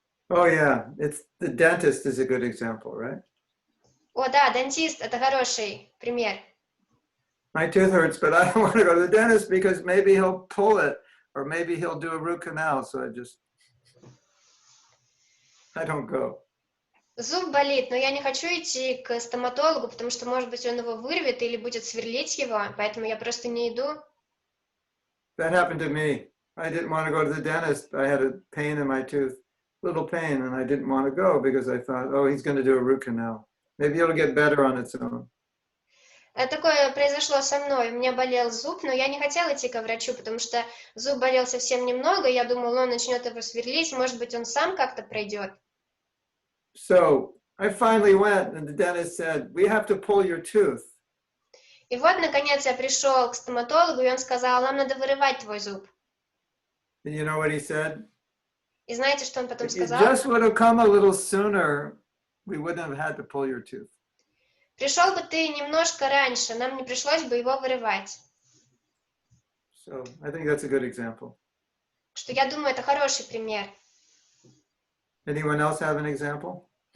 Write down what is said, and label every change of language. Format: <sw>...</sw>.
<en>Oh yeah, the dentist is a good example, right?</en> <ru>О, да, дантист — это хороший пример.</ru> <en>My tooth hurts, but I don't want to go to the dentist because maybe he'll pull it, or maybe he'll do a root canal, so I don't go.</en> <ru>Зуб болит, но я не хочу идти к стоматологу, потому что, может быть, он его вырвет или будет сверлить его, поэтому я просто не иду.</ru> <en>That happened to me. I didn't want to go to the dentist. I had a pain in my tooth, little pain, and I didn't want to go because I thought, oh, he's going to do a root canal. Maybe it'll get better on its own.</en> <ru>Такое произошло со мной. У меня болел зуб, но я не хотела идти к врачу, потому что зуб болел совсем немного. Я думала, он начнет его сверлить, может быть, он сам как-то пройдет.</ru> <en>So I finally went, and the dentist said, we have to pull your tooth.</en> <ru>И вот, наконец, я пришел к стоматологу, и он сказал, нам надо вырывать твой зуб.</ru> <en>And you know what he said?</en> <ru>И знаете, что он потом</ru> <en>If you</en> <ru>сказал?</ru> <en>just would have come a little sooner, we wouldn't have had to pull your tooth.</en> <ru>Пришел бы ты немножко раньше, нам не пришлось бы его вырывать.</ru> <en>So I think that's a good example.</en> <ru>Что я думаю, это хороший пример.</ru> <en>Anyone else have an example?</en>